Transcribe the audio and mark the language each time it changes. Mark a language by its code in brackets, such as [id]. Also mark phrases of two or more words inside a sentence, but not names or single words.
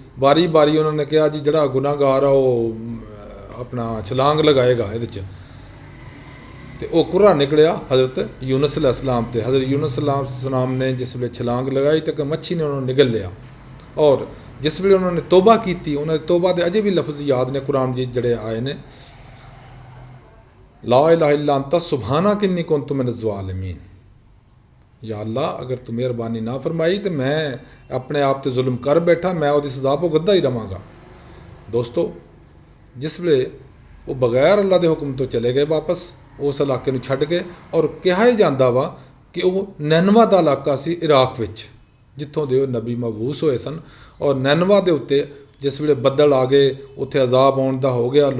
[pa] ਬਾਰੀ ਬਾਰੀ ਉਹਨਾਂ ਨੇ ਕਿਹਾ ਜੀ ਜਿਹੜਾ ਗੁਨਾਹਗਾਰ ਆ ਉਹ ਆਪਣਾ ਛਲਾਂਗ ਲਗਾਏਗਾ ਇਹਦੇ 'ਚ, ਤੇ ਉਹ ਕੁਰਾ ਨਿਕਲਿਆ ਹਜ਼ਰਤ ਯੂਨਸ अलैहिस्सलाम ਤੇ। ਹਜ਼ਰਤ ਯੂਨਸ अलैहिस्सलाम ਨੇ ਜਿਸ ਵੇਲੇ ਛਲਾਂਗ ਲਗਾਈ ਤਾਂ ਮੱਛੀ ਨੇ ਉਹਨਾਂ ਨੂੰ ਨਿਗਲ ਲਿਆ। ਔਰ ਜਿਸ ਵੇਲੇ ਉਹਨਾਂ ਨੇ ਤੋਬਾ ਕੀਤੀ, ਉਹਨਾਂ ਦੀ ਤੋਬਾ ਦੇ ਅਜੇ ਵੀ ਲਫ਼ਜ਼ ਯਾਦ ਨੇ ਕੁਰਾਨ ਜੀ ਜਿਹੜੇ ਆਏ ਨੇ, [ar] لا إله إلا أنت سبحانك إني كنت من الظالمين. [pa] ਯਾ ਅੱਲਾਹ ਅਗਰ ਤੂ ਮਿਹਰਬਾਨੀ ਨਾ ਫ਼ਰਮਾਈ ਤੋ ਮੈਂ ਅਪਨੇ ਆਪ ਤੇ ਜ਼ੁਲਮ ਕਰ ਬੈਠਾ, ਮੈਂ ਉਹਦੀ ਸਜ਼ਾ ਭੁਗਤਦਾ ਹੀ ਰਵਾਂਗਾ। ਦੋਸਤੋਂ ਜਿਸ ਵੇਲੇ ਉਹ ਬਗੈਰ ਅੱਲਾ ਦੇ ਹੁਕਮ ਤੋਂ ਚਲੇ ਗਏ ਵਾਪਸ, ਉਸ ਇਲਾਕੇ ਨੂੰ ਛੱਡ ਗਏ। ਔਰ ਕਿਹਾ ਹੀ ਜਾਂਦਾ ਵਾ ਕਿ ਉਹ ਨੈਨਵਾ ਦਾ ਇਲਾਕਾ ਸੀ ਇਰਾਕ ਵਿੱਚ, ਜਿੱਥੋਂ ਦੇ ਉਹ ਨਬੀ ਮਬਊਸ ਹੋਏ ਸਨ। ਔਰ ਨੈਨਵਾ ਦੇ ਉੱਤੇ ਜਿਸ ਵੇਲੇ ਬੱਦਲ ਆ ਗਏ, ਉੱਥੇ ਅਜ਼ਾਬ ਆਉਣ ਦਾ ਹੋ ਗਿਆ।